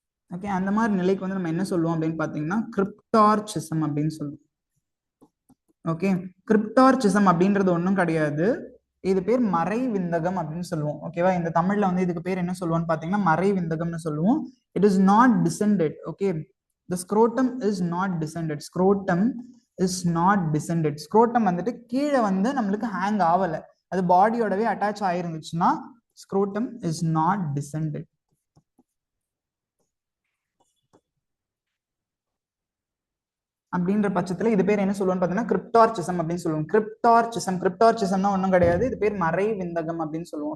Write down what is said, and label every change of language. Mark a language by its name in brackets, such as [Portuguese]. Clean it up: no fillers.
[Tamil] Okay, அந்த மாதிரி நிலைக்கு வந்து நம்ம என்ன சொல்லுவோம் அப்படின்னு பாத்தீங்கன்னா கிரிப்டார்ச்சிசம் அப்படின்னு சொல்லுவோம். ஓகே, கிரிப்டார்ச்சிசம் அப்படின்றது ஒன்றும் கிடையாது. இது பேர் மறை விந்தகம் அப்படின்னு சொல்லுவோம். ஓகேவா? இந்த தமிழ்ல வந்து இதுக்கு பேர் என்ன சொல்லுவோம்னு பாத்தீங்கன்னா மறை விந்தகம்னு சொல்லுவோம். [English] It is not descended. Okay, the scrotum is not descended. Scrotum is not descended. [Tamil] scrotum வந்துட்டு கீழே வந்து நம்மளுக்கு ஹேங் ஆகல, அது பாடியோடவே attach ஆயிருந்துச்சுன்னா [English] scrotum is not descended. [Tamil] அப்படின்ற பட்சத்துல இது பேர் என்ன சொல்லுவோம்னு பாத்தீங்கன்னா கிரிப்டார்ச்சிசம் அப்படின்னு சொல்லுவோம். கிரிப்டார்ச்சிசம்னா ஒன்றும் கிடையாது, இது பேர் மறை விந்தகம் அப்படின்னு சொல்லுவோம்.